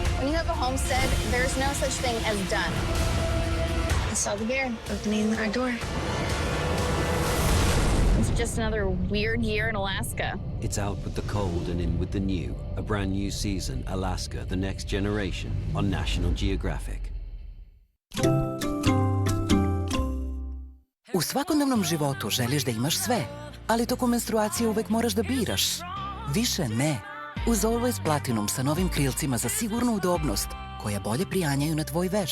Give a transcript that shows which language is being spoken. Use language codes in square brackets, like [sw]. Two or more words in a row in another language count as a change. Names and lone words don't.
[en] When you have a homestead, there's no such thing as done. I saw the bear opening our door. It's just another weird year in Alaska. It's out with the cold and in with the new. A brand new season, Alaska, the next generation, on National Geographic. [sr] U svakodnevnom životu želiš da imaš sve, ali tokom menstruacije uvek moraš da biraš. Više ne. Uz Always Platinum sa novim krilcima za sigurnu udobnost, koja bolje prijanjaju na tvoj veš.